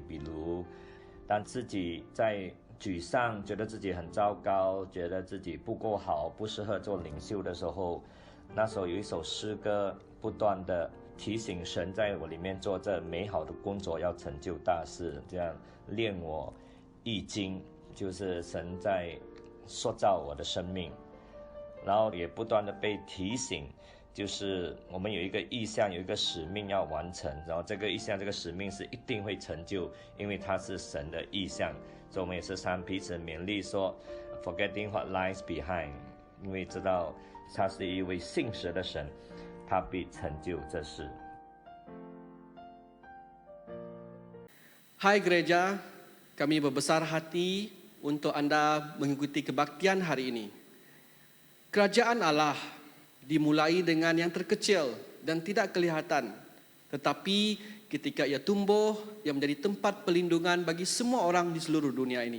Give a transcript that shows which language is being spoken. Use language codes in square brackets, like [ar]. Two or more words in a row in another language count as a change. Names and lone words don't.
[zh] 比如，当自己在沮丧，觉得自己很糟糕，觉得自己不够好，不适合做领袖的时候，那时候有一首诗歌，不断的提醒神在我里面做这美好的工作，要成就大事，这样练我易经，就是神在塑造我的生命。然后也不断的被提醒，就是我们有一个意向，有一个使命要完成，然后这个意向这个使命是一定会成就，因为它是神的意向。所以我们也是彼此勉励说 [en] forgetting what lies behind， [zh] 因为知道他是一位信实的神，他必成就这事。 [id] Hai gereja, kami berbesar hati untuk Anda mengikuti kebaktian hari ini. Kerajaan Allah dimulai dengan yang terkecil dan tidak kelihatan, tetapi ketika ia tumbuh, ia menjadi tempat perlindungan bagi semua orang di seluruh dunia ini.